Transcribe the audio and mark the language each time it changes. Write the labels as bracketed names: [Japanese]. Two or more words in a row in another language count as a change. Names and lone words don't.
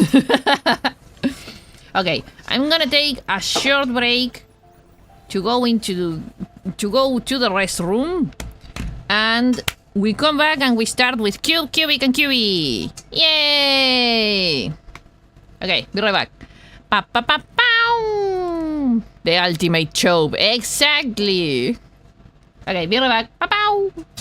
[English] Okay, I'm gonna take a short break to go to the restroom, and we come back and we start with cubic and cubie. Yay! Okay, be right back. Pa pa pa pow! The ultimate chope, exactly. Okay, be right back. Pa pow!